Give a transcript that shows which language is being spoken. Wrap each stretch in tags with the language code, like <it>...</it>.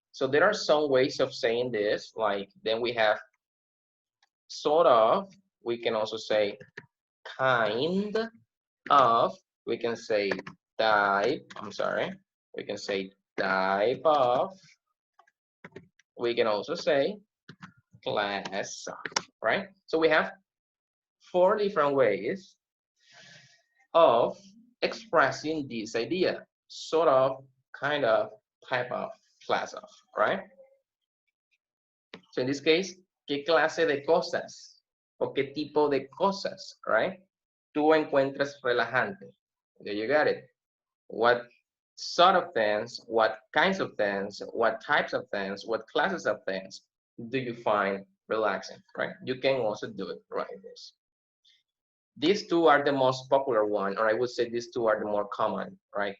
<en>So there are some ways of saying this, like then we have sort of, we can also say kind of, we can say type, we can say type of, we can also say class of, right? So we have 4 different ways of expressing this idea, sort of, kind of, type of, class of, right? So in this case,</en> <es>¿qué clase de cosas o qué tipo de cosas,</es> <en>right?</en> <es>Tú encuentras relajante.</es> <en>There you got it. What sort of things, what kinds of things, what types of things, what classes of things do you find relaxing, right? You can also do it like this. These 2 are the most popular one, or I would say these 2 are the more common, right?</en>